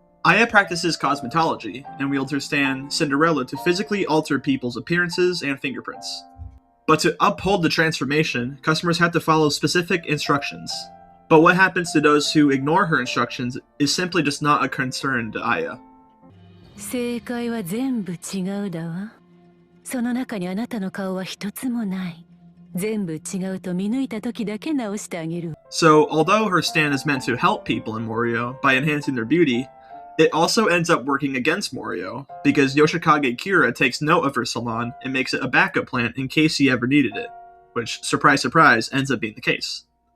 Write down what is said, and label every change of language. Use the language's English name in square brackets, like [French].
[English] Aya practices cosmetology, and wields her stand, Cinderella, to physically alter people's appearances and fingerprints. But to uphold the transformation, customers have to follow specific instructions. But what happens to those who ignore her instructions is simply just not a concern to Aya. [Japanese] 正解は全部違うだわ。その中にあなたの顔は一つもない。全部違うと見抜いた時だけ直してあげる。 [English] So, although her stand is meant to help people in Morio by enhancing their beauty, it also ends up working against Morio, because Yoshikage Kira takes note of her salon and makes it a backup plan in case he ever needed it, which, surprise surprise, ends up being the case.